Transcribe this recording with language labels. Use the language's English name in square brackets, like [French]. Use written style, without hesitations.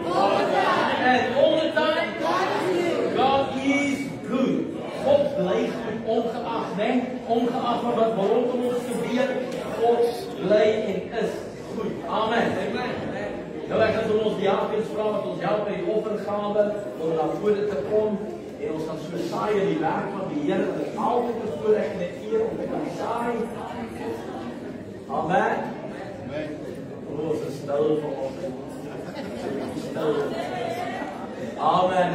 [English] And all the time, God is good. [Afrikaans] God bly goed ongeag, né? Ongeag van wat rondom ons gebeur, God bly en is goed. Amen. Nou ek gaan ons diakens vra wat ons help met die offergawe om na vore te kom en ons gaan so saai in die werk van die Here. Dit is altyd 'n voorreg en 'n eer om te kan saai. Amen. Oh, so stil vir ons. Stil. Amen.